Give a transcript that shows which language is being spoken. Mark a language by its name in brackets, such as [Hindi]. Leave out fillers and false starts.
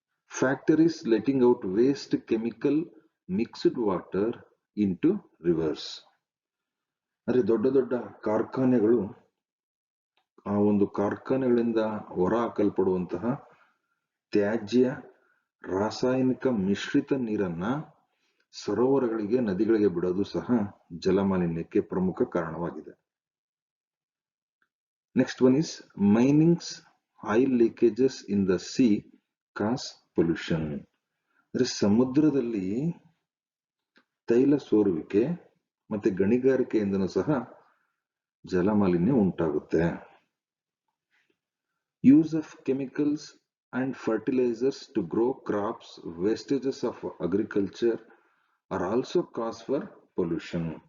[English] Factories letting out waste chemical mixed water into rivers. [Kannada] ಅಂದ್ರೆ ದೊಡ್ಡ ದೊಡ್ಡ ಕಾರ್ಖಾನೆಗಳು ಆ ಒಂದು ಕಾರ್ಖಾನೆಗಳಿಂದ ಹೊರ ಹಾಕಲ್ಪಡುವಂತಹ ತ್ಯಾಜ್ಯ ರಾಸಾಯನಿಕ ಮಿಶ್ರಿತ ನೀರನ್ನ ಸರೋವರಗಳಿಗೆ, ನದಿಗಳಿಗೆ ಬಿಡೋದು ಸಹ ಜಲಮಾಲಿನ್ಯಕ್ಕೆ ಪ್ರಮುಖ ಕಾರಣವಾಗಿದೆ. [English] Next one is mining's oil leakages in the sea cause pollution. [Kannada] ಅಂದ್ರೆ ಸಮುದ್ರದಲ್ಲಿ ತೈಲ ಸೋರುವಿಕೆ ಮತ್ತೆ ಗಣಿಗಾರಿಕೆಯಿಂದನೂ ಸಹ ಜಲಮಾಲಿನ್ಯ ಉಂಟಾಗುತ್ತೆ. [English] Use of chemicals and fertilizers to grow crops, wastages of agriculture are also cause for pollution.